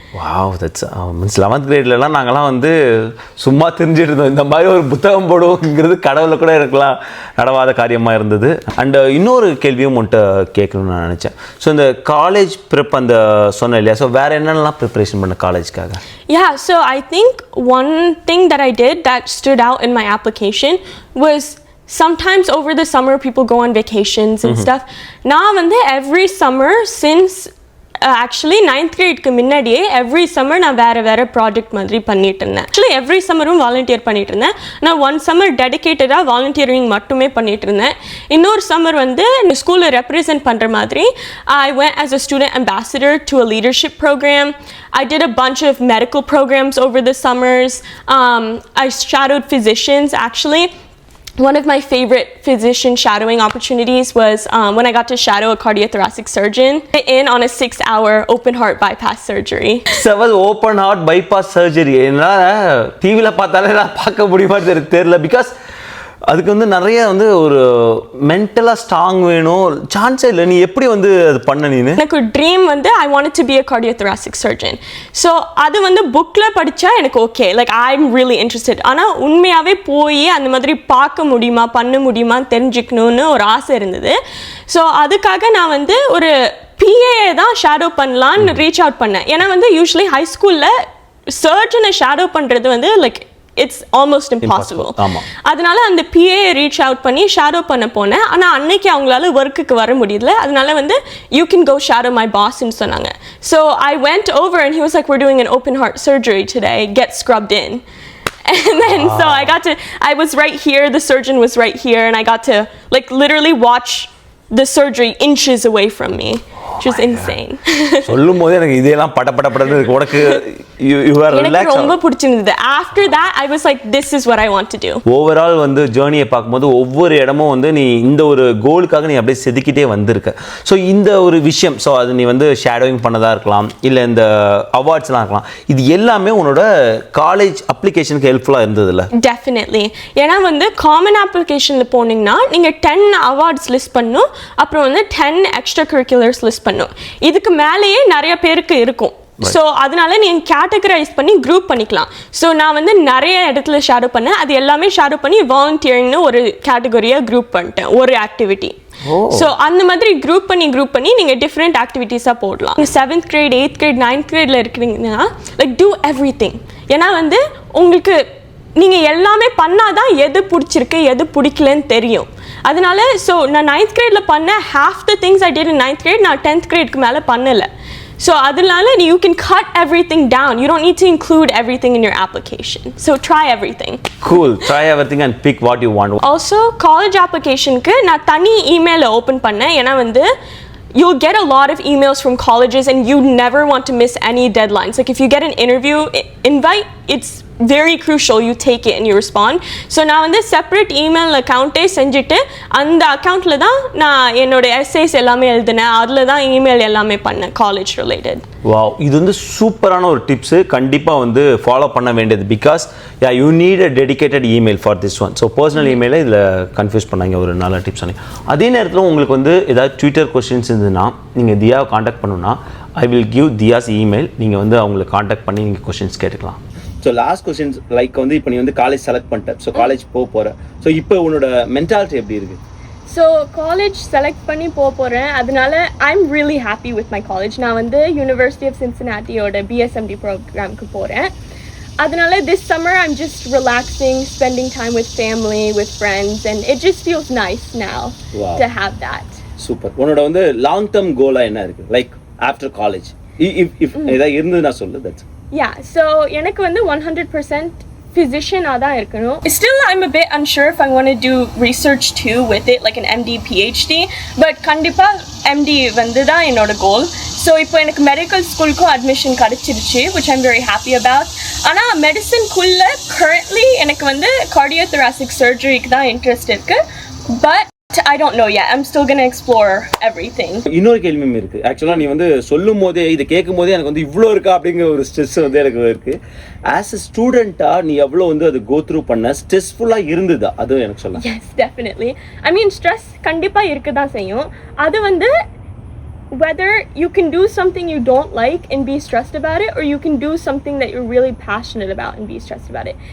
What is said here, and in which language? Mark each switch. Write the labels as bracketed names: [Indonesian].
[Tamil] Wow, that's means 11th கிரேட்லலாம் நாங்கள்லாம் வந்து சும்மா தெரிஞ்சுட்டு இருந்தோம். இந்த மாதிரி ஒரு புத்தகம் போடுவோங்கிறது கடவுளை கூட இருக்கலாம் நடவாத காரியமாக இருந்தது. அண்ட் இன்னொரு கேள்வியும் உன்ட்ட கேட்கணும்னு நான் நினச்சேன். ஸோ இந்த காலேஜ் ப்ரிப் அந்த சொன்னேன் இல்லையா, ஸோ வேறு என்னென்னலாம் ப்ரிப்பரேஷன் பண்ண காலேஜ்க்காக? [English] Yeah, so I think one thing that I did that stood out in my application was sometimes over the summer people go on vacations and stuff. Now [Tamil] வந்து [English] every summer since actually 9th grade [Tamil] முன்னாடியே [English] every summer [Tamil] நான் வேற project மாதிரி பண்ணிட்டு இருந்தேன். [English] Actually every summer [Tamil] ம் volunteer பண்ணிட்டு இருந்தேன். நான் [English] one summer [Tamil] டெடிகேட்டடாக வாலண்டியரிங் மட்டுமே பண்ணிட்டு இருந்தேன். இன்னொரு சம்மர் வந்து ஸ்கூலை ரெப்ரசென்ட் பண்ணுற மாதிரி [English] I went as a student ambassador to a leadership program. I did a bunch of medical programs over the summers. I shadowed physicians actually. One of my favorite physician shadowing opportunities was when I got to shadow a cardiothoracic surgeon in on a 6-hour open heart bypass surgery. [Tamil] Open heart bypass surgery என்னால் டிவியில் பார்த்தாலே நான் பார்க்க முடியுமா தெரியல. Because அதுக்கு வந்து நிறைய வந்து ஒரு மென்டலாக ஸ்ட்ராங் வேணும், சான்ஸே இல்லை. நீ எப்படி வந்து அது பண்ண? நீனு எனக்கு ஒரு ட்ரீம் வந்து [English] I wanted to be a cardiothoracic surgeon. So [Tamil] அது வந்து புக்கில் படித்தா எனக்கு [English] Okay, like I am really interested. [Tamil] ஆனால் உண்மையாகவே போய் அந்த மாதிரி பார்க்க முடியுமா பண்ண முடியுமான்னு தெரிஞ்சுக்கணுன்னு ஒரு ஆசை இருந்தது. ஸோ அதுக்காக நான் வந்து ஒரு PA தான் ஷேடோ பண்ணலான்னு ரீச் அவுட் பண்ணேன். ஏன்னா வந்து யூஸ்வலி ஹை ஸ்கூலில் சர்ஜனை ஷேடோ பண்ணுறது வந்து [English] Like it's almost impossible. [Tamil] அதனால அந்த PA ரீச் அவுட் பண்ணி ஷேடோ பண்ண போனேன். ஆனால் அன்னைக்கு அவங்களால ஒர்க்குக்கு வர முடியல. அதனால வந்து [English] you can go shadow my boss [Tamil] ன்னு சொன்னாங்க. [English] So I went over and he was like, we're doing an open heart surgery today, get scrubbed in. And then so I was right here, the surgeon was right here, and I got to like literally watch the surgery inches away from me, which was insane. [Tamil] சொல்லும் போது எனக்கு இதெல்லாம் படபடன்னு இருக்கு. உனக்கு [English] you are relaxed. [Tamil] எனக்கு ரொம்ப பிடிச்சிருந்தது. [English] After that I was like, this is what I want to do. [Tamil] Overall வந்து ஜர்னியை பார்க்கும்போது ஒவ்வொரு இடமும் வந்து நீ இந்த ஒரு கோலுக்காக நீ அப்படியே செதுக்கிட்டே வந்திருக்க. ஸோ இந்த ஒரு விஷயம், ஸோ அது நீ வந்து ஷேடோவிங் பண்ணதாக இருக்கலாம், இல்லை இந்த அவார்ட்ஸ்லாம் இருக்கலாம், இது எல்லாமே உன்னோட காலேஜ் அப்ளிகேஷனுக்கு ஹெல்ப்ஃபுல்லாக இருந்ததில்ல? டெஃபினெட்லி. ஏன்னா வந்து காமன் அப்ளிகேஷனில் போனீங்கன்னா நீங்கள் 10 அவார்ட்ஸ் லிஸ்ட் பண்ணணும், அப்புறம் வந்து 10 எக்ஸ்ட்ரா கரிக்குலர்ஸ் லிஸ்ட் பண்ணணும். இதுக்கு மேலேயே நிறைய பேருக்கு இருக்கும். ஸோ அதனால நீங்கள் கேட்டகரைஸ் பண்ணி குரூப் பண்ணிக்கலாம். ஸோ நான் வந்து நிறைய இடத்துல ஷேடோ பண்ணேன். அது எல்லாமே ஷேடோ பண்ணி வாலண்டியரிங்னு ஒரு கேட்டகரியாக குரூப் பண்ணிட்டேன், ஒரு ஆக்டிவிட்டி. ஸோ அந்த மாதிரி குரூப் பண்ணி நீங்கள் டிஃப்ரெண்ட் ஆக்டிவிட்டீஸாக போடலாம். [English] 7th grade 8th grade 9th gradeல [Tamil] இருக்கிறீங்கன்னா [English] Like do everything. [Tamil] ஏன்னா வந்து உங்களுக்கு நீங்கள் எல்லாமே பண்ணாதான் எது பிடிச்சிருக்கு எது பிடிக்கலன்னு தெரியும். அதனால ஸோ நான் [English] 9th grade [Tamil] ல பண்ண [English] half the things I did in 9th grade நான் 10th grade [Tamil] க்கு மேலே பண்ணலை. [English] So [Tamil] அதனால [English] you can cut everything down. You don't need to include everything in your application. So try everything. Cool. Try everything and pick what you want. Also college applicationக்கு [Tamil] நான் தனி [English] email open [Tamil] பண்ணேன். ஏன்னா வந்து [English] you'll get a lot of emails from colleges and you never want to miss any deadlines. Like if you get an interview invite, it's very crucial you take it and you respond. So [Tamil] நான் வந்து separate email அக்கௌண்ட்டே செஞ்சுட்டு அந்த அக்கௌண்ட்டில் தான் நான் என்னோட essays எல்லாமே எழுதினேன். அதில் தான் இமெயில் எல்லாமே பண்ணேன் காலேஜ் ரிலேட்டட். வாவ், இது வந்து சூப்பரான ஒரு டிப்ஸு, கண்டிப்பாக வந்து ஃபாலோ பண்ண வேண்டியது. [English] Because you need a dedicated email for this one. So personal இமெயிலை [Tamil] இதில் கன்ஃபியூஸ் பண்ணாங்க, ஒரு நல்ல டிப்ஸ் சொன்னீங்க. அதே நேரத்தில் உங்களுக்கு வந்து ஏதாவது ட்விட்டர் கொஸ்டின்ஸ் இருந்ததுன்னா நீங்கள் தியாவை காண்டாக்ட் பண்ணணுன்னா [English] I will give Diya's email. [Tamil] நீங்கள் வந்து அவங்களை காண்டாக்ட் பண்ணி நீங்கள் கொஸ்டின்ஸ் கேட்டுக்கலாம். ஸோ லாஸ்ட் கொஸ்டின்ஸ் லைக் வந்து இப்போ நீ வந்து காலேஜ் செலக்ட் பண்ணிட்ட, ஸோ காலேஜ் போகிற, ஸோ இப்போ உன்னோட மென்டாலிட்டி எப்படி இருக்குது? [English] so college select [Tamil] பண்ணி போகிறேன். அதனால [English] I am really happy with my college. [Tamil] நான் வந்து யூனிவர்சிட்டி ஆஃப் சின்சினாட்டியோட BSMD ப்ரோக்ராமுக்கு போகிறேன். அதனால [English] This summer I'm just relaxing, spending time with family, with friends, and it just feels nice now to have that. [Tamil] Super. உன்னோட வந்து long term கோலாக என்ன இருக்குது, லைக் ஆஃப்டர் காலேஜ்? இஃப் ஏதாவது இருந்தது நான் சொல்லு. தட்ஸ் [English] so [Tamil] எனக்கு வந்து 100% physician-ஆ தான் இருக்கணும். [English] Still I'm a bit unsure if I want to do research too with it, like an MD PhD, but [Tamil] கண்டிப்பா MD வந்து தான் என்னோட கோல். ஸோ இப்போ எனக்கு மெடிக்கல் ஸ்கூலுக்கும் அட்மிஷன் கிடச்சிருச்சு, [English] which I'm very happy about. [Tamil] ஆனால் மெடிசன்குள்ளே [English] currently [Tamil] எனக்கு வந்து cardiothoracic surgeryக்கு தான் இன்ட்ரெஸ்ட் இருக்கு, [English] but I don't know yet. I'm still going to explore everything. [Tamil] இன்னொரு கேள்வியும் இருக்கு. ஆக்சுவலாக நீ வந்து சொல்லும் போதே இதை கேட்கும் போதே எனக்கு வந்து இவ்வளோ இருக்கா அப்படிங்கிற ஒரு ஸ்ட்ரெஸ் வந்து எனக்கு இருக்கு. ஆஸ் அ ஸ்டூடெண்ட்டாக நீ எவ்வளோ வந்து அது கோ த்ரூ பண்ண ஸ்ட்ரெஸ்ஃபுல்லாக இருந்ததா, அதுவும் எனக்கு சொல்லலாம். [English] Yes, definitely. I mean, [Tamil] stress கண்டிப்பாக இருக்க தான் செய்யும். அது வந்து [English] whether you can do something you don't like and be stressed about it, or you can do something that you're really passionate about and be stressed about it.